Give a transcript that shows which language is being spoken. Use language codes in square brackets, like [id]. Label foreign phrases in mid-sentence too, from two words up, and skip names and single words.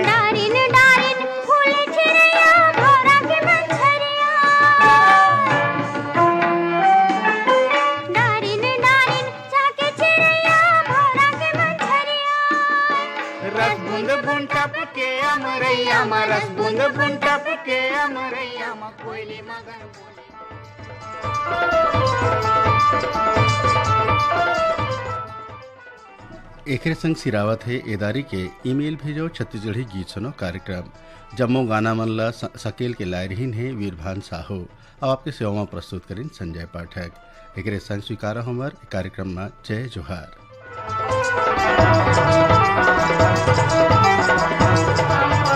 [hne] डारिन डारिन फूल चिड़िया भौरा के मछरिया डारिन डारिन जाके चिड़िया भौरा के मछरिया रस बूंद बूंद टपके अमरैया मा रस बूंद बूंद टपके अमरैया मा कोयली मगन बोले एकरे संग सिरावत है एदारी के ईमेल भेजो छत्तीसगढ़ी गीत सुनो कार्यक्रम जम्मो गाना मन ला सकेल के लायरहीन है वीरभान साहू अब आपके सेवा में प्रस्तुत करें संजय पाठक एकरे संग स्वीकार हमार कार्यक्रम में जय जोहार।